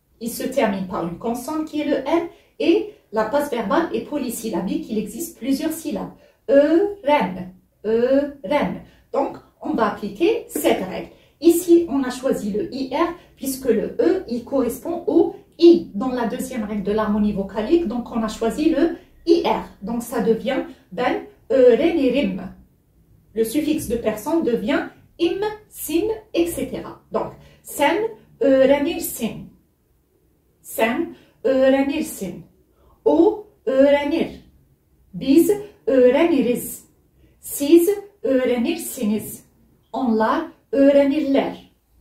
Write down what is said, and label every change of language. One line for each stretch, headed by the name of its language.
French: Il se termine par une consonne qui est le N et la base verbale est polysyllabique, il existe plusieurs syllabes.
Turkish: Öğren, öğren.
French: Donc, on va appliquer cette règle. Ici, on a choisi le IR puisque le E, il correspond au I dans la deuxième règle de l'harmonie vocalique. Donc, on a choisi le IR. Donc, ça devient
Turkish: ben öğrenirim.
French: Le suffixe de personne devient im, sin, etc. Donc,
Turkish: sen öğrenirsin. Sen öğrenirsin. O öğrenir. Biz öğreniriz. Siz öğrenirsiniz. Onlar öğrenirler.